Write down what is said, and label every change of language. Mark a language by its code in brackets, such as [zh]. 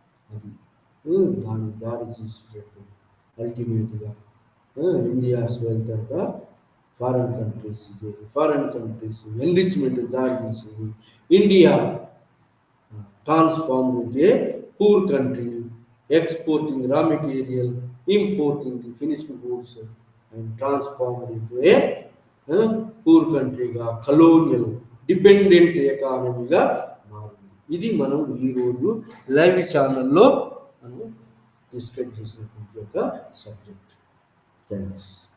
[te] అది దానికి దారి తీసేటట్టు అల్టిమేట్గా ఇండియాస్ వెల్త్ అంత ఫారెన్ కంట్రీస్ ఎన్రిచ్మెంట్ దారి తీసింది. [en] India transformed into a poor country, exporting raw material, importing the finished goods, and transformed into a poor country [te] గా కలోనియల్ డిపెండెంట్ ఎకానమీగా మారింది. ఇది మనం ఈరోజు లైవ్ ఛానల్లో మనం డిస్కస్ చేసినటువంటి ఒక సబ్జెక్ట్. థ్యాంక్స్.